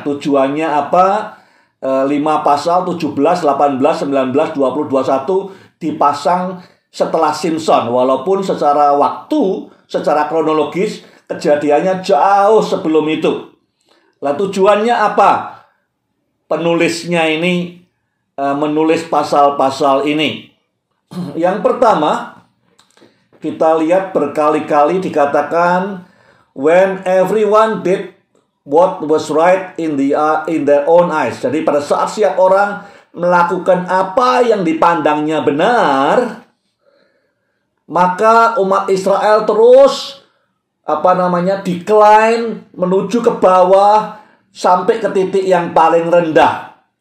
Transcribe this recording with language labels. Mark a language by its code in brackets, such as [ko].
[id] Tujuannya apa? 5 pasal 17, 18, 19, 20, 21 dipasang setelah Samson. Walaupun secara waktu, secara kronologis, kejadiannya jauh sebelum itu. Lah tujuannya apa? Penulisnya ini menulis pasal-pasal ini. Yang pertama, kita lihat berkali-kali dikatakan [en] when everyone did what was right in their own eyes. [id] Jadi pada saat setiap orang melakukan apa yang dipandangnya benar, maka umat Israel terus decline menuju ke bawah sampai ke titik yang paling rendah.